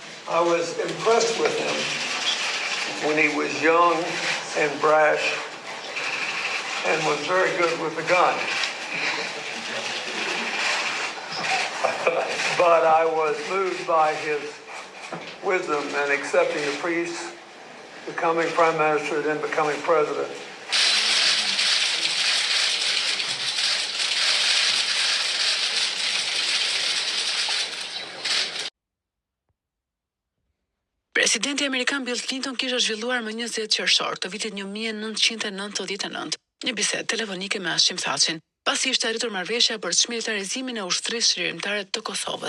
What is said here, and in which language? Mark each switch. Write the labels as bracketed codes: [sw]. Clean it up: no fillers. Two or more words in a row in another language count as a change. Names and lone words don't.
[en] I was impressed with him when he was young and brash and was very good with the gun. But I was moved by his wisdom in accepting the peace, becoming prime minister, and then becoming president. [sq] Presidenti Amerikan Bill Clinton kishte zhvilluar më 20 qershor të vitit 1999 një bisedë telefonike me Hashim Thacin, pasi ishte arritur marrëveshja për çmilitarizimin e ushtrisë shërimtare të Kosovës.